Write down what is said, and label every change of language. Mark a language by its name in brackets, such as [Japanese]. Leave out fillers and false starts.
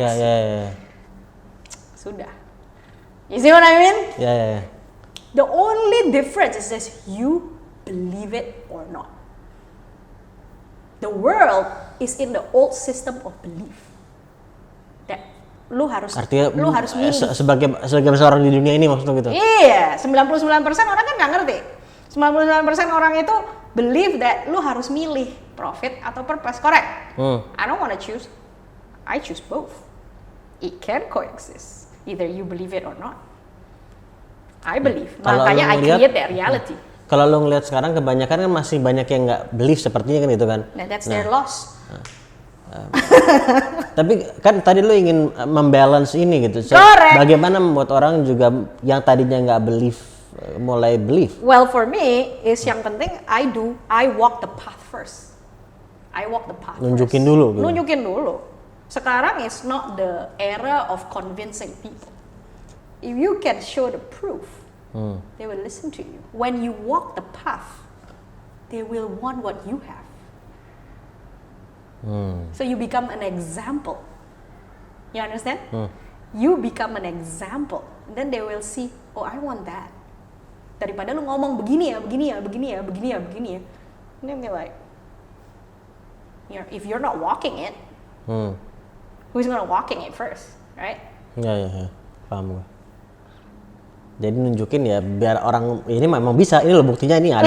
[English] Yeah. Sudah. You see what I mean? Yeah. The only difference is that you believe it or not. The world is in the old system of belief. [Indonesian] That lu harus milih. Sebagai seorang di dunia ini maksudnya gitu. Iya, 99% orang kan nggak ngerti. 99% orang itu [English] believe that [Indonesian] lu harus milih profit atau purpose, [English] correct? I don't wanna choose. I choose both. It can coexist. Either you believe it or not. I believe. Makanya I create that reality. [Indonesian] Kalau lo ngelihat sekarang kebanyakan kan masih banyak yang nggak believe sepertinya kan itu kan. [English] Nah, that's their loss. [Indonesian] Tapi kan tadi lo ingin membalance ini gitu. [English] Correct. [Indonesian] Bagaimana membuat orang juga yang tadinya nggak believe mulai believe? [English] Well, for me is [Indonesian] yang penting [English] I walk the path first. [Indonesian] Nunjukin dulu. Gitu. Nunjukin dulu. [English] Sekarang is not the era of convincing people. If you can show the proof, they will listen to you. When you walk the path, they will want what you have. So you become an example. You understand? You become an example. Then they will see, oh, I want that. [Indonesian] Daripada lu ngomong begini ya. [English] And then they're like, if you're not walking it, who's gonna walking it first, right? [Indonesian] Ya, paham gue. Jadi nunjukin ya biar orang ini memang bisa, ini loh buktinya ini ada.